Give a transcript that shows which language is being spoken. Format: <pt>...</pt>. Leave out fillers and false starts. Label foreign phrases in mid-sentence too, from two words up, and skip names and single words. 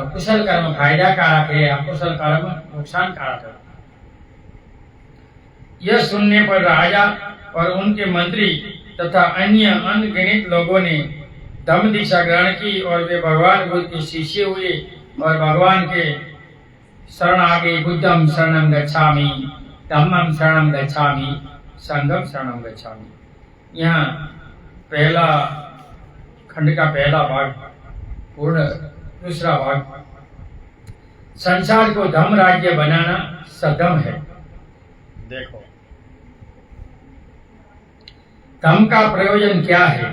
<hi>कुशल कर्म फायदा कारक है, अकुशल कर्म नुकसान कारक है। यह सुनने पर राजा और उनके मंत्री तथा अन्य अनगिनत लोगों ने धम्म दीक्षा ग्रहण की और वे भगवान बुद्ध के शिष्य हुए और भगवान के शरण आ गए।</hi> <pi>बुद्धम शरणं गच्छामि, धम्मं शरणं गच्छामि, संघं शरणं गच्छामि।</pi> <hi>यहाँ पहला खंड का पहला भाग पूर्ण दूसरा भाग, संसार को धम राज्य बनाना सधम है। देखो धम का प्रयोजन क्या है?</hi>